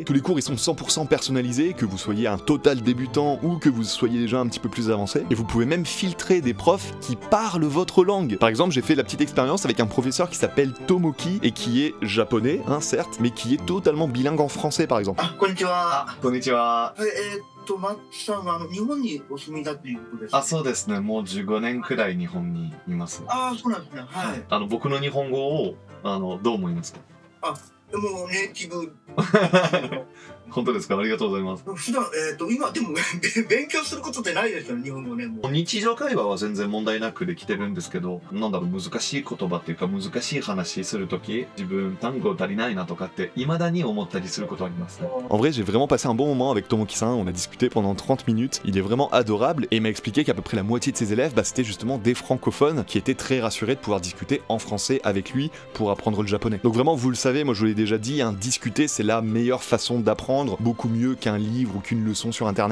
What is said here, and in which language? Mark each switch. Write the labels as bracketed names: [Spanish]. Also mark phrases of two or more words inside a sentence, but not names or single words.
[French] Tous les cours ils sont 100% personnalisés, que vous soyez un total débutant ou que vous soyez déjà un petit peu plus avancé. Et vous pouvez même filtrer des profs qui parlent votre langue. Par exemple, j'ai fait la petite expérience avec un professeur qui s'appelle Tomoki et qui est japonais, certes, mais qui est totalement bilingue en français par exemple. Ah, konnichiwa. Konnichiwa. [Japanese] マッチさんは日本にお住みだということですか？あ、そうですね。もう15年くらい日本にいます。ああ、そうなんですね。はい。僕の日本語をどう思いますか？あ、もうネイティブ。本当ですか？ありがとうございます。普段今でも勉強することってないですよね、日本語ね。もう日常会話は全然問題なくできてるんですけど、なんだろう、難しい言葉っていうか難しい話するとき、自分単語足りないなとかって未だに思ったりすることありますね。 [French] En vrai, j'ai vraiment passé un bon moment avec Tomoki-san, on a discuté pendant 30 minutes, il est vraiment adorable et il m'a expliqué qu'à peu près la moitié de ses élèves, c'était justement des francophones qui étaient très rassurés de pouvoir discuter en français avec lui pour apprendre le japonais. Donc vraiment, vous le savez, moi je vous l'ai déjà dit, discuter c'est la meilleure façon d'apprendre, beaucoup mieux qu'un livre ou qu'une leçon sur internet.